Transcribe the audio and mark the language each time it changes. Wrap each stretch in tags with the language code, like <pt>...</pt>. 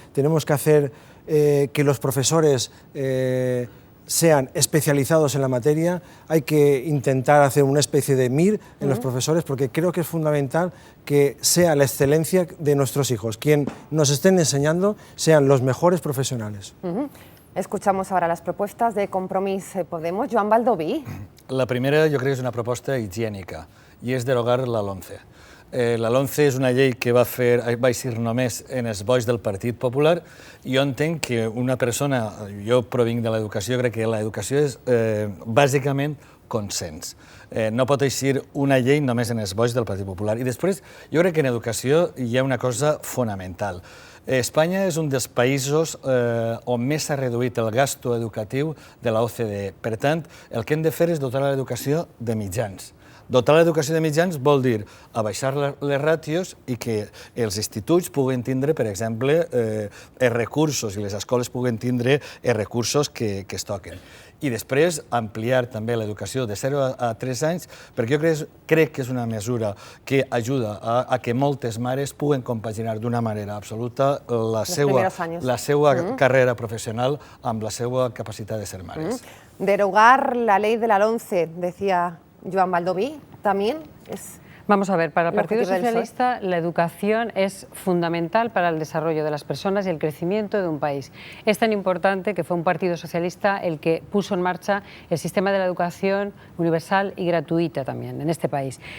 <es>Tenemos que hacer que los profesores sean especializados en la materia. Hay que intentar hacer una especie de MIR en los profesores, porque creo que es fundamental que sea la excelencia de nuestros hijos, quien nos estén enseñando, sean los mejores profesionales. Escuchamos ahora las propuestas de Compromís Podemos. Joan Baldoví.</es> <ca>La primera, jo crec que és una proposta higiènica, i és derogar la LOMCE. La LOMCE és una llei que va eixir només en els bois del Partit Popular. Jo entenc que una persona, jo provinc de l'educació, crec que l'educació és bàsicament consens. No pot eixir una llei només en els bois del Partit Popular. I després, jo crec que en educació hi ha una cosa fonamental. Espanya és un dels països on més s'ha reduït el gasto educatiu de la OCDE. Per tant, el que hem de fer és dotar l'educació de mitjans. Dotar l'educació de mitjans vol dir abaixar les ràtios i que els instituts puguen tindre, per exemple, els recursos, i les escoles puguen tindre els recursos que es toquen. I després ampliar també l'educació de 0 a 3 anys, perquè jo crec que és una mesura que ajuda a que moltes mares puguen compaginar d'una manera absoluta la seva carrera professional amb la seva capacitat de ser mares.</ca> <es>Derogar la ley de la LOMCE, decía Joan Baldoví, también es Vamos a ver, para el Partido objetivo del PSOE? Socialista la educación es fundamental para el desarrollo de las personas y el crecimiento de un país. Es tan importante que fue un Partido Socialista el que puso en marcha el sistema de la educación universal y gratuita también en este país.</es>